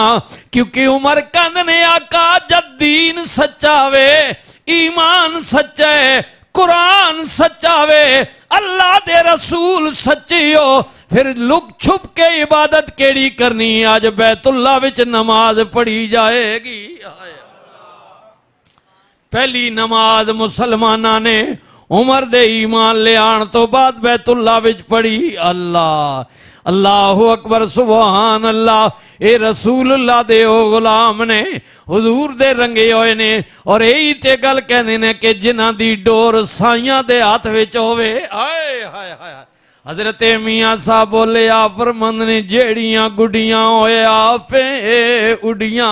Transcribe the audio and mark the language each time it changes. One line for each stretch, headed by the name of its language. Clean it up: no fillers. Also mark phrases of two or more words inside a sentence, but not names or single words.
Punjabi: کیونکہ عمر کہندے نے آقا جد دین سچا وے، ایمان سچا ہے، قرآن سچا وے، اللہ دے رسول سچے ہو، پھر لُک چھپ کے عبادت کیہڑی کرنی. اج بیت اللہ وچ نماز پڑھی جائے گی. پہلی نماز مسلماناں نے عمر دے ایمان لے آن توں بعد بیت اللہ وچ پڑھی.
Arabic: الله الله أكبر سبحان الله.
Punjabi: اے رسول اللہ دے او غلام نے حضور دے رنگے ہوئے نے. اور ایہی تے گل کہندے نے کہ جنہاں دی ڈور سائیاں دے ہتھ وچ ہووے. آئے ہائے ہائے حضرت میاں صاحب بولے آپ فرماندے نے جیہڑیاں گڈیاں ہوئے آپے اڈیاں.